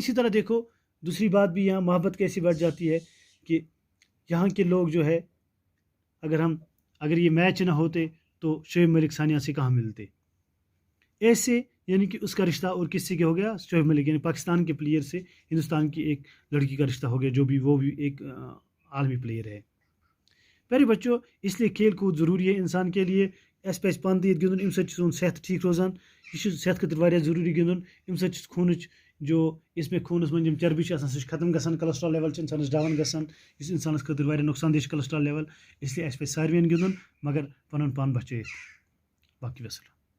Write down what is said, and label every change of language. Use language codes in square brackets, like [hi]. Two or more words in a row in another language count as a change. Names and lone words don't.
[ur] اور اسی طرح دیکھو دوسری بات بھی یہاں محبت کیسی بڑھ جاتی ہے کہ یہاں کے لوگ جو ہے اگر یہ میچ نہ ہوتے تو شعیب ملک ثانیہ سے کہاں ملتے. ایسے یعنی کہ اس کا رشتہ اور کس سے کیا ہو گیا؟ شعیب ملک یعنی پاکستان کے پلیئر سے ہندوستان کی ایک لڑکی کا رشتہ ہو گیا وہ بھی ایک عالمی پلیئر ہے. پیارے بچوں، اس لیے کھیل کود ضروری ہے انسان کے لیے. [ks] اس پہ پان دِتھ گِنٛدُن، اَمہِ سۭتۍ چھُ سون صحت ٹھیک روزان. یہ چھُ صحت خٲطرٕ واریاہ ضروٗری گِنٛدُن. اَمہِ سۭتۍ چھُ خوٗنٕچ یُس مےٚ خوٗنَس منٛز یِم چربی چھِ آسان سُہ چھِ ختم گژھان. [en] cholesterol level [ks] چھِ اِنسانَس ڈاوُن گژھان، یُس اِنسانَس خٲطرٕ واریاہ نۄقصان دہ چھِ [en] cholesterol level. [ur] اس لیے [ks] اَسہِ پَزِ ساروِین گِنٛدُن مگر پَنُن پان بچٲیِتھ. باقٕے وسلام.